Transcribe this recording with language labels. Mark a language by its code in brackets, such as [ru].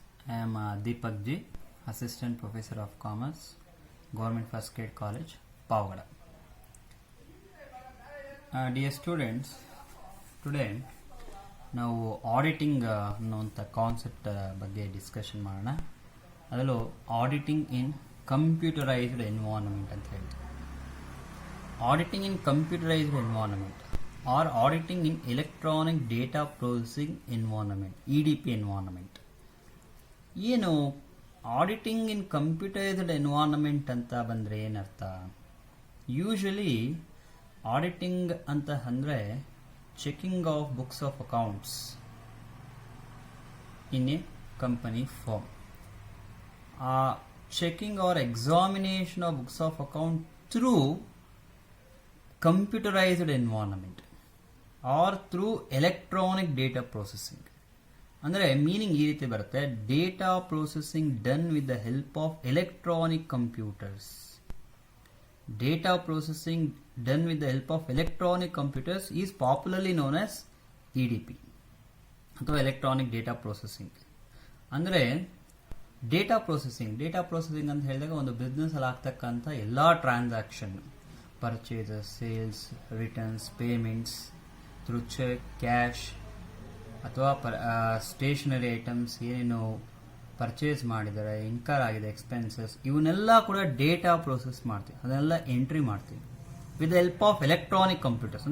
[en] I am Deepak G, Assistant Professor of Commerce, Government First Grade College, Pavagada. [kn] Dear students, today ನಾವು auditing ಅನ್ನುವಂಥ concept ಬಗ್ಗೆ discussion ಮಾಡೋಣ. ಅದರಲ್ಲೂ auditing ಇನ್ computerised environment ಅಂತ ಹೇಳ್ತೀವಿ. [en] Auditing in computerised environment or auditing in electronic data processing environment, EDP environment. [kn] ಏನು auditing ಇನ್ computerised environment ಅಂತ ಬಂದರೆ ಏನರ್ಥ? [en] Usually auditing ಅಂತ ಅಂದರೆ checking of books of accounts in a company firm. ಆ checking or examination of books of account through computerised environment or through electronic data processing. ಅಂದರೆ meaning ಈ ರೀತಿ ಬರುತ್ತೆ: data processing done with the help of electronic computers. Data processing done with the help of electronic computers is popularly known as EDP ಅಥವಾ electronic data processing. [kn] ಅಂದರೆ data processing ಅಂತ ಹೇಳಿದಾಗ ಒಂದು business ಅಲ್ಲಿ ಆಗ್ತಕ್ಕಂಥ ಎಲ್ಲ transaction, purchases, sales, returns, payments through check, cash ಅಥವಾ stationery items ಏನೇನು ಪರ್ಚೇಸ್ ಮಾಡಿದ್ದಾರೆ, ಇನ್ಕರ್ ಆಗಿದೆ, ಎಕ್ಸ್ಪೆನ್ಸಸ್, ಇವನ್ನೆಲ್ಲ ಕೂಡ ಡೇಟಾ ಪ್ರೊಸೆಸ್ ಮಾಡ್ತೀವಿ, ಅದನ್ನೆಲ್ಲ ಎಂಟ್ರಿ ಮಾಡ್ತೀವಿ with the help of electronic computers.